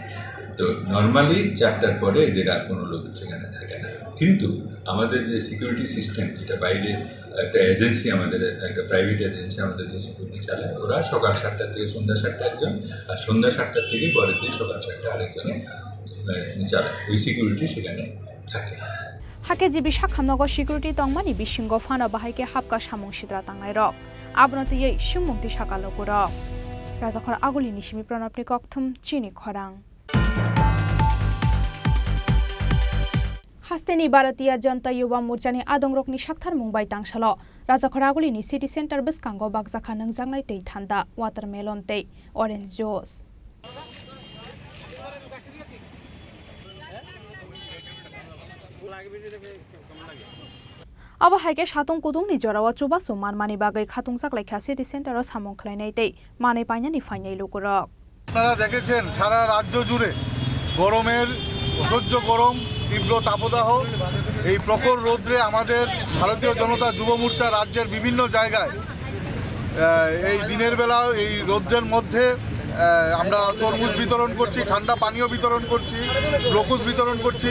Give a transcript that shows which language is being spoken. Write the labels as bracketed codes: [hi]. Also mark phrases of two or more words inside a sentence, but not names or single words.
[bn] তো নর্মালি 4টার পরে এদের আর কোনো লোক সেখানে থাকে না। কিন্তু আমাদের যে [en] security system, [bn] যেটা বাইরে একটা এজেন্সি, আমাদের একটা [en] private agency [bn] আমাদের যে সিকিউরিটি চালায়, ওরা সকাল 7টা থেকে সন্ধ্যা 7টা একজন, আর সন্ধ্যা 7টার থেকে পরের দিন সকাল 7টা আরেকজনে চালায়। ওই সিকিউরিটি সেখানে থাকে। [trp] Hake Jibisha Hamnogo Security Tongmani Bishingo Fana Bahike Hapka Shamung Shitra Tangairok. Abnoti Ye Shumunti Shakalokuro. Razakor Aguli Nishimi Pranapni Koktum Chini Khorang. Hasteni Bharatiya Janata Yuva Morchani Adongrokni Shakthar Mumbai Tangshalo. Razakor Aguli ni City Center Biskango Bagzakha Nangjangnai Tei Thanda, Watermelon Tei, [en] Orange Juice. [trp] Aba haike shatung kudung ni jorawa chuba suman mani bagai khatung saklai kha City Center o samong khlainai tei mane painani fainai lukurok. [bn] আপনারা দেখেছেন সারা রাজ্য জুড়ে গরমের অসহ্য গরম, তীব্র তাপদাহ, এই প্রখর রৌদ্রে আমাদের ভারতীয় জনতা যুব মোর্চা রাজ্যের বিভিন্ন জায়গায় এই দিনের বেলা এই রৌদ্রের মধ্যে আমরা তরমুজ বিতরণ করছি, ঠান্ডা পানীয় বিতরণ করছি, গ্লুকোজ বিতরণ করছি।